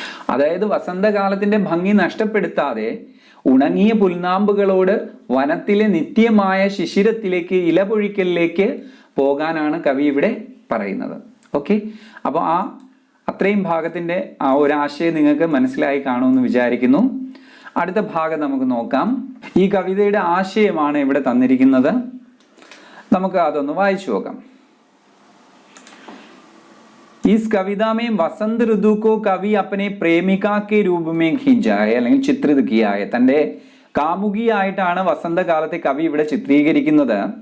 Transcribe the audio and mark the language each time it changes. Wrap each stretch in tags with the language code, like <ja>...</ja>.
<ml>അതായത് വസന്തകാലത്തിന്റെ ഭംഗി നഷ്ടപ്പെടുത്താതെ ഉണങ്ങിയ പുൽനാമ്പുകളോട് വനത്തിലെ നിത്യമായ ശിശിരത്തിലേക്ക്, ഇലപൊഴിക്കലിലേക്ക് പോകാനാണ് കവി ഇവിടെ പറയുന്നത്. ഓക്കെ, അപ്പോൾ അത്രയും ഭാഗത്തിന്റെ ആ ഒരു ആശയം നിങ്ങൾക്ക് മനസ്സിലായി കാണുമെന്ന് വിചാരിക്കുന്നു. അടുത്ത ഭാഗം നമുക്ക് നോക്കാം. ഈ കവിതയുടെ ആശയമാണ് ഇവിടെ തന്നിരിക്കുന്നത്. നമുക്ക് അതൊന്ന് വായിച്ചു നോക്കാം.</ml> <hi>इस कविता में वसंत ऋतु को कवि अपने प्रेमिका के रूप में खींचा है,</hi> <ml>അല്ലെങ്കിൽ ചിത്രിത</ml> <hi>किया है.</hi> <ml>തന്റെ കാമുകിയായിട്ടാണ് വസന്തകാലത്തെ കവി ഇവിടെ ചിത്രീകരിക്കുന്നത്.</ml>